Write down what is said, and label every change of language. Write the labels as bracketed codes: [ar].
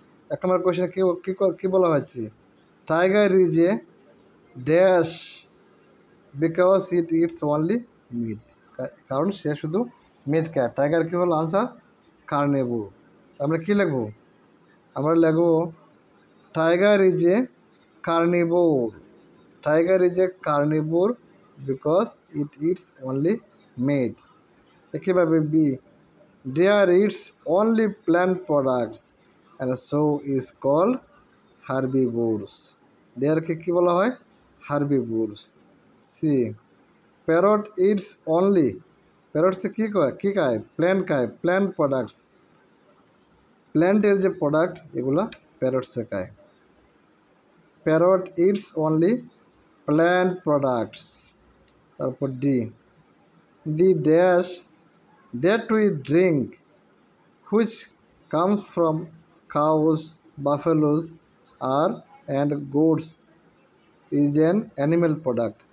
[bn] 1 নম্বর কোয়েশ্চেনে কী বলা হয়েছে? [en] tiger is a dash because it it's only meat, [bn] কারণ সে শুধু মিট খায়। টাইগার কী হলো আনসার? কার্নিভোর। আমরা কী লিখব? আমরা লিখব [en] Tiger is a carnivore. Tiger is a carnivore because it it's only meat. একইভাবে B, deer eats only plant products and so is called herbivores. [bn] দেয়ারকে কী বলা হয়? হার্বিভোরস। সি, প্যারট ইটস অনলি, প্যারটসে কী খায়? Plant খায়, plant products. প্ল্যান্টের যে product এগুলো প্যারটসে খায়। [en] Parrot it's only plant products. তারপর D, the dash that we drink which comes from cows, buffaloes and goats is an animal product.